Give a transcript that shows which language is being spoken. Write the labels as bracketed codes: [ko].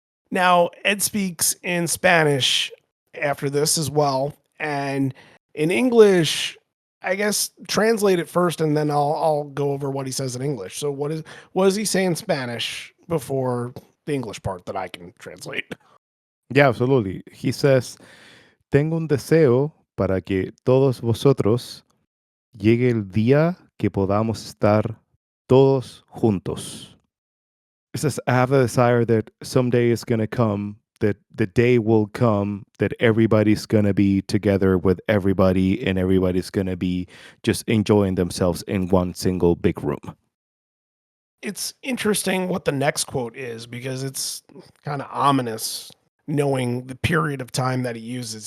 [en] now Ed speaks in Spanish after this as well, and in English, I guess translate it first, and then I'll go over what he says in English. So what does he say in Spanish before the English part that I can translate? Yeah, absolutely. He says, [es] tengo un deseo para que todos vosotros llegue el día que podamos estar todos juntos. [en] It says, I have a desire that someday is going to come, that the day will come that everybody's going to be together with everybody and everybody's going to be just enjoying themselves in one single big room. It's interesting what the next quote is because it's kind of ominous knowing the period of time that he uses.